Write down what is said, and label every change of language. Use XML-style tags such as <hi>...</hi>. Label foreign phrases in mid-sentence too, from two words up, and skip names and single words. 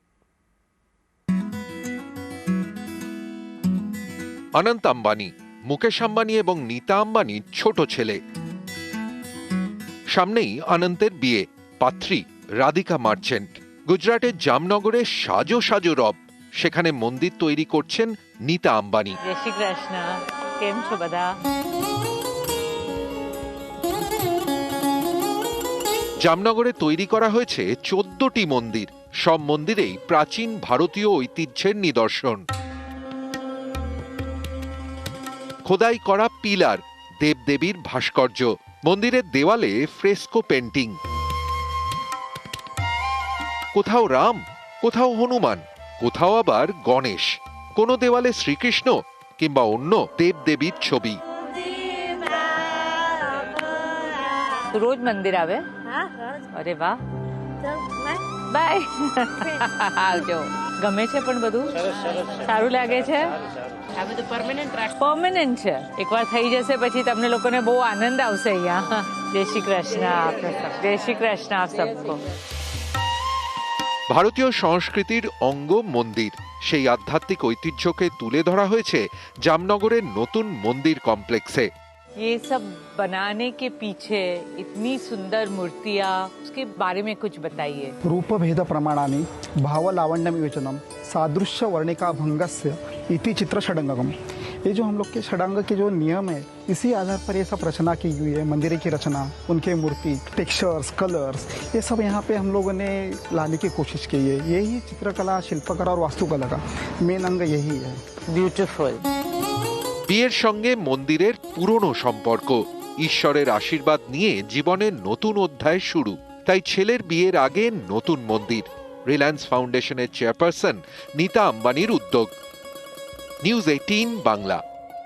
<bn>অনন্ত আম্বানি, মুকেশ আম্বানি এবং নীতা আম্বানির ছোট ছেলে। সামনেই অনন্তের বিয়ে, পাত্রী রাধিকা মার্চেন্ট। গুজরাটের জামনগরে সাজো সাজো রব, সেখানে মন্দির তৈরি করছেন নীতা আম্বানি।</bn> <gu>જય શ્રી કૃષ્ણ, કેમ છો બધા?</gu> <bn>জামনগরে তৈরি করা হয়েছে 14টি মন্দির। সব মন্দিরেই প্রাচীন ভারতীয় ঐতিহ্যের নিদর্শন। খোদাই করা পিলার, দেবদেবীর ভাস্কর্য, মন্দিরের দেওয়ালে ফ্রেস্কো পেন্টিং। কোথাও রাম, কোথাও হনুমান, কোথাও আবার গণেশ, কোনো দেওয়ালে শ্রীকৃষ্ণ কিংবা অন্য দেবদেবীর ছবি।</bn> <gu>રોજ મંદિર આવે? અરે વાહ, બાય. આવજો. ગમે છે પણ બધું સારું લાગે છે? પરમેનન્ટ છે. એકવાર થઈ જશે પછી તમને લોકોને બહુ આનંદ આવશે અહીંયા.</gu> <hi>जय श्री कृष्ण आपने सब. जय श्री कृष्ण आप सबको.</hi> <bn>ভারতীয় সংস্কৃতির অঙ্গ মন্দির, সেই আধ্যাত্মিক ঐতিহ্যকে তুলে ধরা হয়েছে জামনগরের নতুন মন্দির কমপ্লেক্সে।</bn> <hi>ये सब बनाने के पीछे इतनी सुंदर मूर्तियाँ, उसके बारे में कुछ बताइए।</hi> <sa>रूपभेद प्रमाणानि भावलावण्य विवेचनम सादृश्य वर्णिका भंगस्य इति चित्र षडंगम।</sa> <hi>ये जो हम लोग के षडांग के जो नियम है, इसी आधार पर ये सब रचना की हुई है। मंदिर की रचना, उनके मूर्ति,</hi> <en>textures, colors,</en> <hi>ये सब यहाँ पे हम लोगों ने लाने की कोशिश की है। यही चित्रकला, शिल्पकला और वास्तुकला का मेन अंग यही है। ब्यूटीफुल।</hi> <bn>বিয়ের সঙ্গে মন্দিরের পুরনো সম্পর্ক, ঈশ্বরের আশীর্বাদ নিয়ে জীবনের নতুন অধ্যায় শুরু। তাই ছেলের বিয়ের আগে নতুন মন্দির, রিলায়েন্স ফাউন্ডেশনের চেয়ারপারসন নীতা আম্বানির উদ্যোগ। নিউজ 18 বাংলা।</bn>